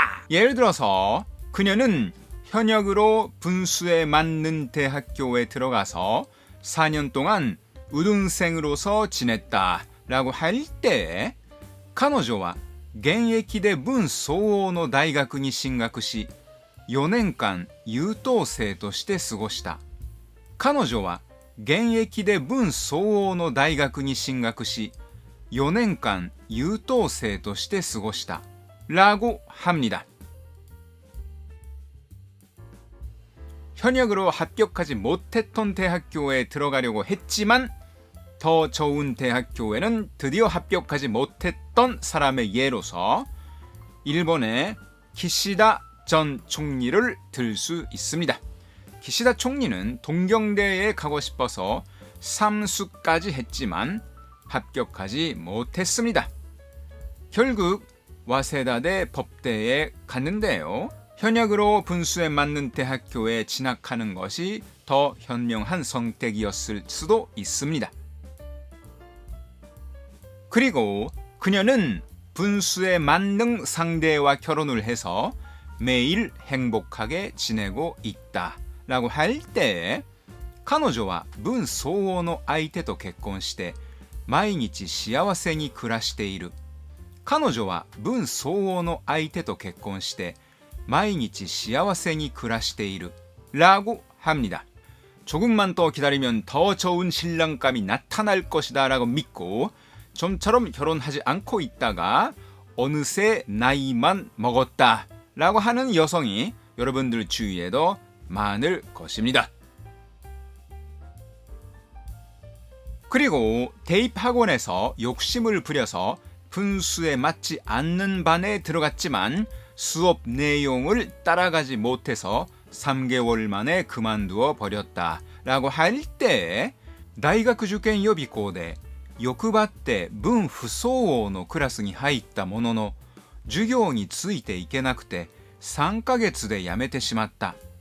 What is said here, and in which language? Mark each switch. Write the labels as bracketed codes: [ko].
[ko] 예를 들어서 그녀는 현역으로 분수에 맞는 대학교에 들어가서 4년 동안 우등생으로서 지냈다 라고 할 때 [ja] 彼女は現役で分相応の大学に進学し4年間優等生として過ごした。彼女は現役で分相応の大学に進学し4年間優等生として過ごした [ko] 라고 합니다. 현역으로 합격하지 못했던 대학교에 들어가려고 했지만 더 좋은 대학교에는 드디어 합격하지 못했던 사람의 예로서 일본의 기시다 전 총리를 들 수 있습니다. 기시다 총리는 동경대에 가고 싶어서 삼수까지 했지만 합격하지 못했습니다. 결국 와세다대 법대에 갔는데요. 현역으로 분수에 맞는 대학교에 진학하는 것이 더 현명한 선택이었을 수도 있습니다. 그리고 그녀는 분수에 맞는 상대와 결혼을 해서 매일 행복하게 지내고 있다 라고 할 때 [ja] 彼女は分相応の相手と結婚して毎日幸せに暮らしている。彼女は分相応の相手と結婚して毎日幸せに暮らしている [ko] 라고 합니다. 조금만 더 기다리면 더 좋은 신랑감이 나타날 것이다 라고 믿고 좀처럼 결혼하지 않고 있다가 어느새 나이만 먹었다 라고 하는 여성이 여러분들 주위에도 많을 것입니다. 그리고 대입학원에서 욕심을 부려서 분수에 맞지 않는 반에 들어갔지만 수업 내용을 따라가지 못해서 3개월 만에 그만두어 버렸다 라고 할 때 [ja] 大学受験予備校で欲張って分不相応のクラスに入ったものの授業についていけなくて3ヶ月で辞めてしまった。